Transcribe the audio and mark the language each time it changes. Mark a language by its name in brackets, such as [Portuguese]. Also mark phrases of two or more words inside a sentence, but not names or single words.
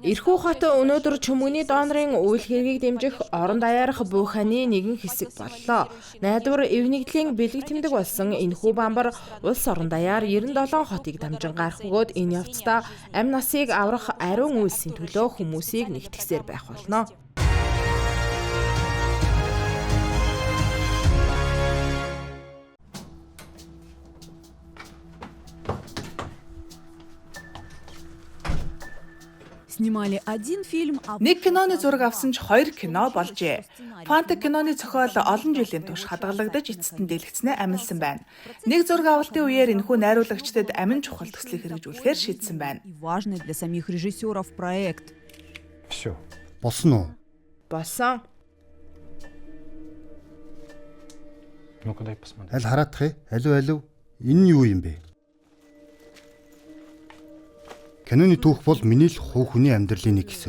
[Mongolian] Ирхүү хот өнөөдөр чөмөгний донорын үйл хэргийг дэмжих орон даяарх буйханы нэгэн хэсэг боллоо. Найдвар эвнэгдлийн бэлэг тэмдэг болсон энэхүү бамбар улс орон даяар 97 хотыг дамжин гарах бөгөөд энэ явцдаа амь насыг аврах ариун үйлсийн төлөө хүмүүсийг нэгтгэсээр байх болно. [Russian] Снимали один фильм, а [Mongolian] Нэг киноны зураг авсан ч 2 кино болжээ. Фанта киноны зохиол олон жилийн турш хадгалагдаж эцэст нь дэлгэцнээ амилсан байна. Нэг зураг авалтын үеэр энэхүү найруулагчдад амин чухал төслийг хэрэгжүүлэхээр шийдсэн байна. [Russian] и важный для самих режиссеров проект. [Mongolian] Болсон уу? Болсон. Аль хараадах ээ? Алив. Энэ нь юу юм бэ? Киноны түүх бол миний л хуу хүний амьдралын нэг хэсэг.